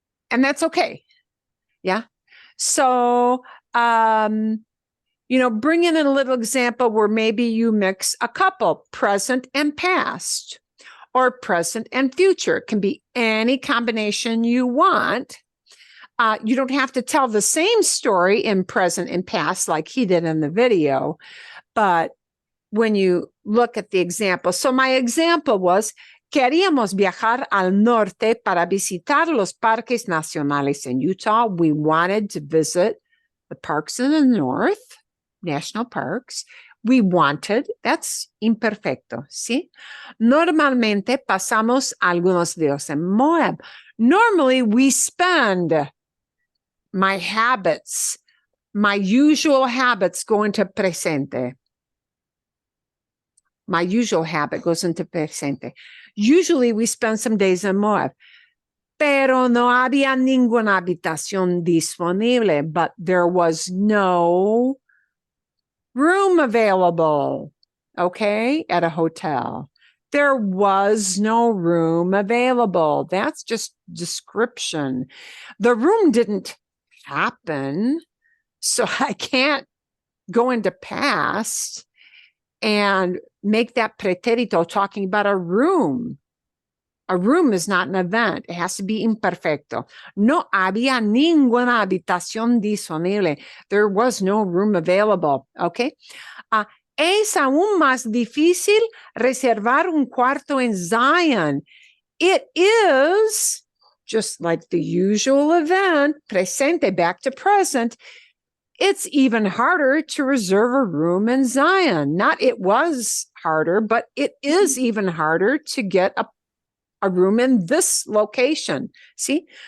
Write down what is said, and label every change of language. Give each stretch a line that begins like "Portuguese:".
English: And that's okay. Yeah. So, bring in a little example where maybe you mix a couple, present and past, or present and future. It can be any combination you want. You don't have to tell the same story in present and past like he did in the video, but when you look at the example. So my example was,
Spanish: queríamos viajar al norte para visitar los parques nacionales
English: in Utah. We wanted to visit the parks in the north, national parks. We wanted, that's imperfecto,
Spanish: ¿sí? Normalmente pasamos algunos días en Moab.
English: Normally we spend my habits, my usual habits go into presente. My usual habit goes into presente. Usually we spend some days in Moab.
Spanish: Pero no había ninguna habitación disponible,
English: but there was no room available, okay, at a hotel. There was no room available. That's just description. The room didn't happen, so I can't go into past and make that pretérito talking about a room. A room is not an event. It has to be imperfecto.
Spanish: No había ninguna habitación disponible.
English: There was no room available. Okay.
Spanish: Es aún más difícil reservar un cuarto en Zion.
English: It is, just like the usual event, presente back to present, it's even harder to reserve a room in Zion. Not it was harder, but it is even harder to get a room in this location.
Spanish: ¿Sí?